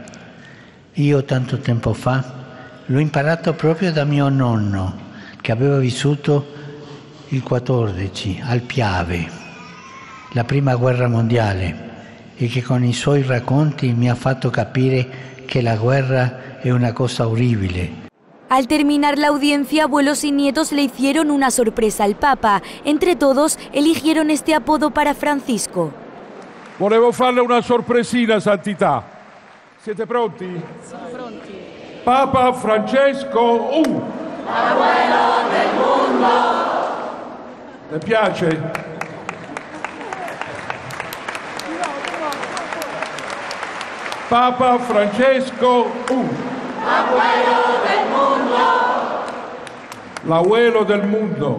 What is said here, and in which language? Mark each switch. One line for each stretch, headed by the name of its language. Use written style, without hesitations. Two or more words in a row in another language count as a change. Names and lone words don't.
Italian: Io tanto tempo fa l'ho imparato proprio da mio nonno, che aveva vissuto il 14 al Piave, la prima guerra mondiale, e che con i suoi racconti mi ha fatto capire che la guerra è una cosa orribile.
Spanish: Al terminar la audiencia, abuelos y nietos le hicieron una sorpresa al Papa. Entre todos, eligieron este apodo para Francisco.
Italian: Volevo farle una sorpresina, Santità. Siete pronti? Siamo pronti. Papa Francesco
Spanish: Abuelo del mundo.
Italian: Le piace? Papa Francesco
Spanish: Abuelo del mundo. L'abuelo del mundo.